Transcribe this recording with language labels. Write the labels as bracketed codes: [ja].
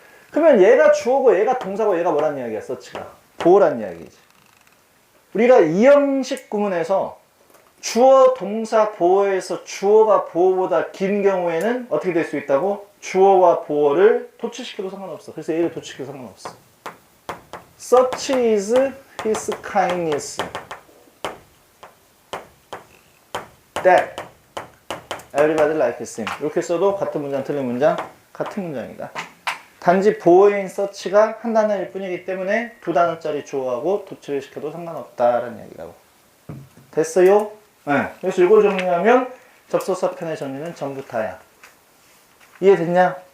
[ko] 그러면 얘가 주어고 얘가 동사고 얘가 뭐란 이야기야? such가 보호란 이야기지. 우리가 이 형식 구문에서 주어 동사 보어에서 주어가 보어보다 긴 경우에는 어떻게 될 수 있다고? 주어와 보어를 도치시켜도 상관없어. 그래서 얘를 도치시켜도 상관없어. [en] Such is his kindness that everybody likes him. [ko] 이렇게 써도 같은 문장 틀린 문장 같은 문장이다. 단지 보어인 such가 한 단어일 뿐이기 때문에 두 단어짜리 주어하고 도치를 시켜도 상관없다라는 얘기라고. 됐어요? 네. 그래서 이걸 정리하면 접속사 편의 정리는 전부 다야. 이해됐냐?